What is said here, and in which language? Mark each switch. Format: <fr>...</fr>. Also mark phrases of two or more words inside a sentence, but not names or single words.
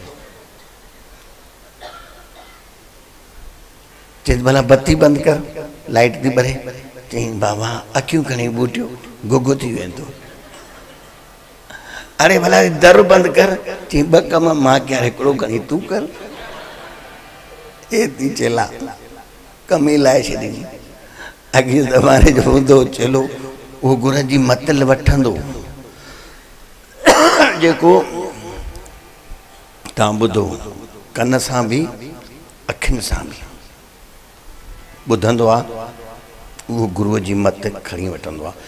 <sd>चई भला बत्ती बंदि कर, लाइट थी ॿरे। चई बाबा अखियूं खणी ॿूटियो, गुगु थी वेंदो। अरे भला दर बंदि कर। चई ॿ कम मां कयां, हिकिड़ो खणी तूं कर। एती चेला कमी लाए छॾी। अॻे ज़माने जो हूंदो चेलो, उहो गुर जी मतल वठंदो, जेको तव्हां ॿुधो कन सां बि अखियुनि सां बि ॿुधंदो आहे, उहो गुरुअ जी मत खणी वठंदो आहे।</sd>